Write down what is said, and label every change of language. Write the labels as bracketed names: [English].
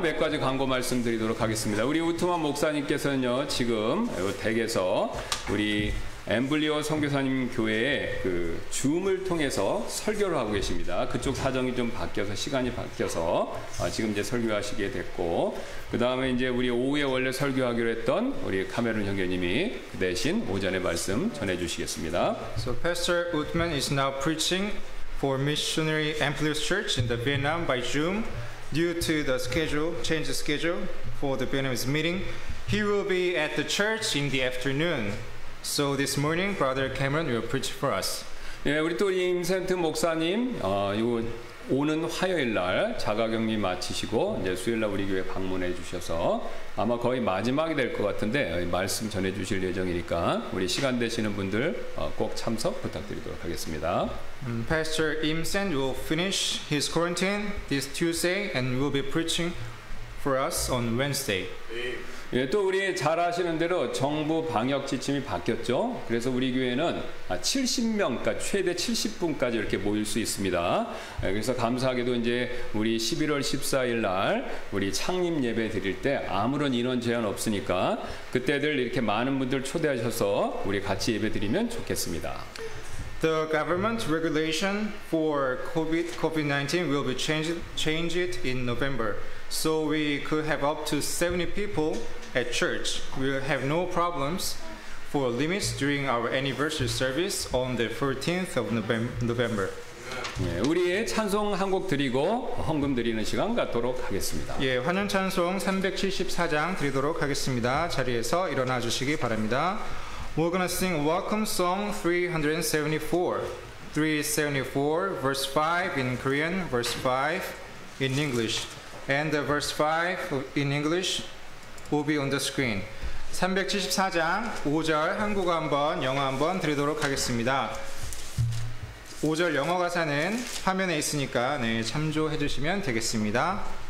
[Korean] 몇 가지 광고 말씀드리도록 하겠습니다. 우리 우트만 목사님께서는요, 지금 댁에서 우리 엠블리오 선교사님 교회에 그 줌을 통해서 설교를 하고 계십니다. 그쪽 사정이 좀 바뀌어서 시간이 바뀌어서 지금 이제 설교하시게 됐고, 그 다음에 이제 우리 오후에 원래 설교하기로 했던 우리 카메론 형제님이 그 대신 오전에 말씀 전해주시겠습니다. [English] So Pastor Uthman is now preaching for Missionary Amplius Church in the Vietnam by Zoom. Due to the change the schedule for the Vietnamese meeting, he will be at the church in the afternoon. So this morning, Brother Cameron will preach for us. [Korean] 예, 우리 또 임센트 목사님, 이거 오는 화요일 날 자가격리 마치시고 이제 수요일 날 우리 교회 방문해 주셔서 아마 거의 마지막이 될 것 같은데 말씀 전해 주실 예정이니까 우리 시간 되시는 분들 꼭 참석 부탁드리도록 하겠습니다. [English] Pastor Im Sen will finish his quarantine this Tuesday and will be preaching for us on Wednesday. [Korean] 예, 또 우리 잘 아시는 대로 정부 방역 지침이 바뀌었죠. 그래서 우리 교회는 70명, 그러니까 최대 70분까지 이렇게 모일 수 있습니다. 예, 그래서 감사하게도 이제 우리 11월 14일 날 우리 창립 예배 드릴 때 아무런 인원 제한 없으니까 그때들 이렇게 많은 분들 초대하셔서 우리 같이 예배 드리면 좋겠습니다. [English] The government regulation for COVID-19 will be changed in November. So we could have up to 70 people at church. We will have no problems for limits during our anniversary service on the 14th of November. [Korean] 예, 우리의 찬송 한 곡 드리고 헌금 드리는 시간 갖도록 하겠습니다. 예, 환영 찬송 374장 드리도록 하겠습니다. 자리에서 일어나 주시기 바랍니다. [English] We're gonna sing Welcome Song 374. 374, verse 5 in Korean, verse 5 in English. And the verse 5 in English will be on the screen. [Korean] 374장 5절 한국어 한번 영어 한번 드리도록 하겠습니다. 5절 영어 가사는 화면에 있으니까 참조해 주시면 되겠습니다.